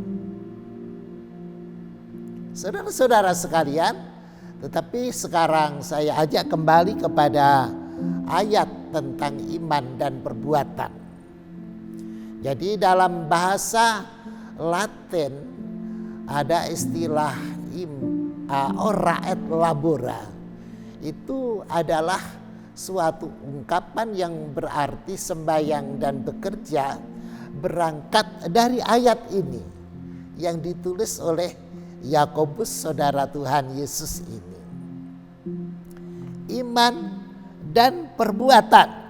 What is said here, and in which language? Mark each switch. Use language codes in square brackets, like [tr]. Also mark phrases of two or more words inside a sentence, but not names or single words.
[id] Saudara-saudara sekalian, tetapi sekarang saya ajak kembali kepada ayat tentang iman dan perbuatan. Jadi dalam bahasa Latin ada istilah [la] ora et labora. [id] Itu adalah suatu ungkapan yang berarti sembahyang dan bekerja, berangkat dari ayat ini yang ditulis oleh Yakobus saudara Tuhan Yesus ini. Iman dan perbuatan.